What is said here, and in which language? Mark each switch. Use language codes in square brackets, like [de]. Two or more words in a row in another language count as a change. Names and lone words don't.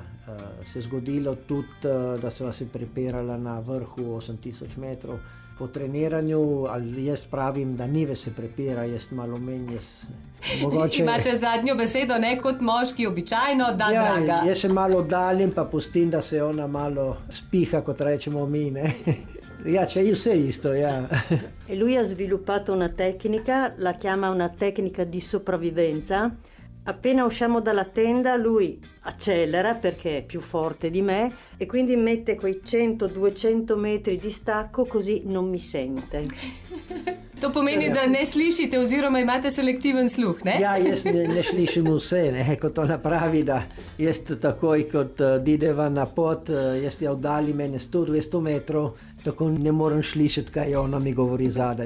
[sl] Se je zgodilo tudi, da sva se prepirala na vrhu 8000 metrov. Po treniranju, ali jaz pravim, da Nives se prepira, jaz malo menj. Mogoče... Imate zadnjo besedo, ne kot moški, običajno, da draga. Jaz se malo oddaljim, pa pustim, da se ona malo spiha, kot rečemo mi, ne? [it] C'è il isto, E lui ha sviluppato una tecnica, la chiama una tecnica di sopravvivenza. Appena usciamo dalla tenda lui accelera perché è più forte di me e quindi mette quei 100-200 metri di stacco così non mi sente. [sl] To pomeni, da ne slišite oziroma imate selektiven sluh, ne? Ja, jaz ne slišim vse, ne, kot ona pravi, da jaz takoj, kot ideva na pot, jaz je oddali mene 100-200 metrov, tako ne morem slišati, kaj ona mi govori zadaj.